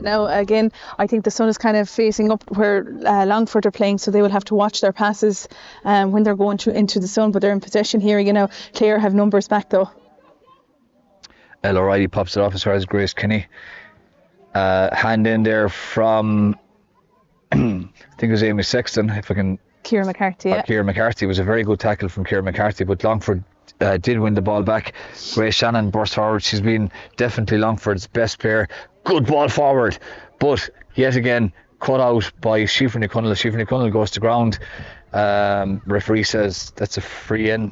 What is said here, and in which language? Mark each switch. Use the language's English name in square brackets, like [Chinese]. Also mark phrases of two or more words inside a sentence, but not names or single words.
[English] Now, again, I think the sun is kind of facing up where Longford are playing, so they will have to watch their passes when they're going into the sun, but they're in possession here. Clare have numbers back, though. Elle O'Reilly pops it off as far as Grace Kinney. Hand in there from, I think it was Amy Sexton, if I can... Ciara McCarthy, yeah. Ciara McCarthy. Was a very good tackle from Ciara McCarthy, but Longford did win the ball back. Grace Shannon burst forward. She's been definitely Longford's best player. Good ball forward, but yet again cut out by Siofra Ní Chonaill. Siofra Ní Chonaill goes to ground. Referee says that's a free in.